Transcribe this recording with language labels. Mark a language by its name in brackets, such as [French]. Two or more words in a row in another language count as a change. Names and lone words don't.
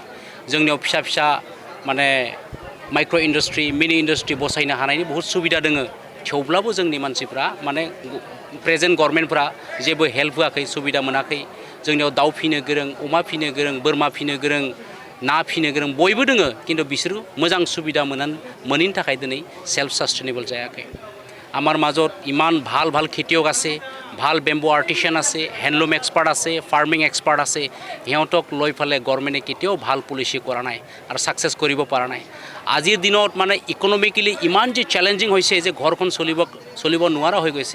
[Bodo] जोंनियाव फिसा फिसा माने [English] micro industry mini industry [Bodo] बसायनो हानायनि बहुत सुबिदा दङ थेवब्लाबो जोंनि मानसिफ्रा माने प्रेजेन्ट गभर्नमेन्टफ्रा जेबो हेल्प होआखै सुबिदा मोनाखै। जोंनियाव दाउ फिनो गोरों अमा फिनो गोरों बोरमा फिनो गोरों ना फिनो गोरों बयबो दोङो किन्तु बिसोर मोजां सुबिदा मोनैनि थाखाय दिनै [English] self sustainable [Bodo] जायाखै। [Assamese] আমাৰ মাজত ইমান ভাল ভাল খেতিয়ক আছে ভাল [English] bamboo artisan [Assamese] আছে [English] handloom expert [Assamese] আছে [English] farming expert [Assamese] আছে সিহঁতক লৈ ফালে গভৰ্নমেণ্টে কেতিয়াও ভাল পলিচি কৰা নাই আৰু ছাকচেছ কৰিব পৰা নাই। আজিৰ দিনত মানে ইকনমিকেলি ইমান যে চেলেঞ্জিং হৈছে যে ঘৰখন চলিব নোৱাৰা হৈ গৈছে।